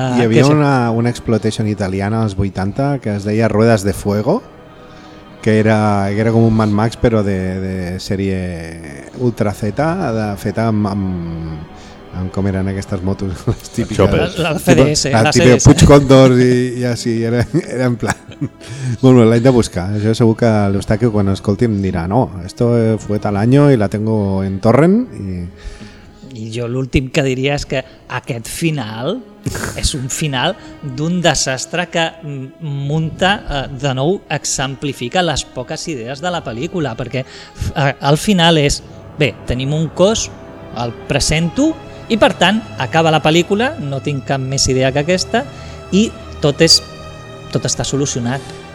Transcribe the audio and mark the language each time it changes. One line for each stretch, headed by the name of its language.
Catalan: Hi havia una exploitation italiana als 80 que es deia Ruedas de Fuego, que era com un Mad Max però de sèrie Ultra Z, feta amb com eren aquestes motos, les típiques, la FDS. Puig Condor i així, era en plan molt bé, l'haig de buscar. Jo segur que l'Eustaquio quan escolti em dirà
Spanish: «No, esto fue tal año y la tengo en torrent».
Catalan: I jo l'últim que diria és que aquest final és un final d'un desastre que munta, de nou exemplifica les poques idees de la pel·lícula, perquè al final és, bé, tenim un cos, el presento i per tant acaba la pel·lícula, no tinc cap més idea que aquesta i tot està solucionat.